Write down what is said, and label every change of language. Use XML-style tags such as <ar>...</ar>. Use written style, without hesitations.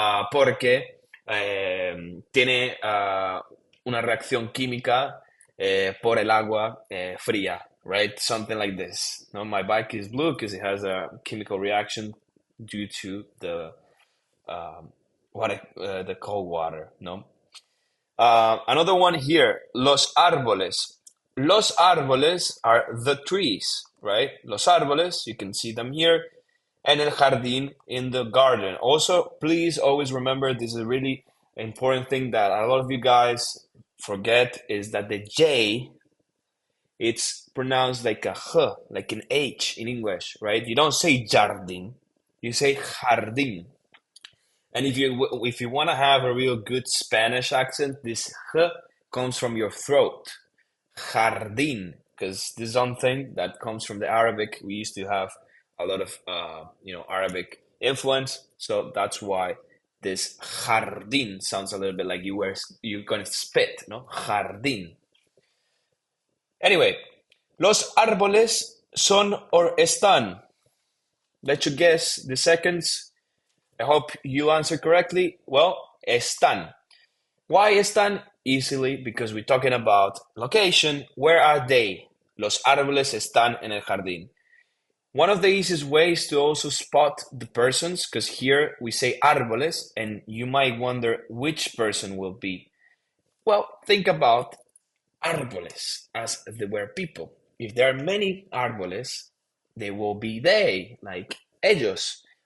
<es>porque tiene una reacción química por el agua fría, right?</es> <en>Something like this. No, my bike is blue because it has a chemical reaction due to um, the cold water. No. Another one here. Los árboles. Los árboles are the trees, right? Los árboles. You can see them here. And el jardín in the garden. Also, please always remember this is a really important thing that a lot of you guys forget is that the J, it's pronounced like a H, like an H in English, right? You don't say jardín, you say jardín. And if you want to have a real good Spanish accent, this H comes from your throat. Jardín, because this is something that comes from the Arabic. We used to have a lot of Arabic influence, so that's why this jardín sounds a little bit like you're gonna spit, no?</en> <es>Jardín. Anyway, los árboles son or están.</es> <en>Let you guess the seconds. I hope you answer correctly. Well, están. Why están? Easily, because we're talking about location. Where are they?</en> <es>Los árboles están en el jardín.</es> <en>One of the easiest ways to also spot the persons, because here we say árboles, and you might wonder which person will be. Well, think about árboles as the word people. If there are many árboles, they will be they, like ellos.</en>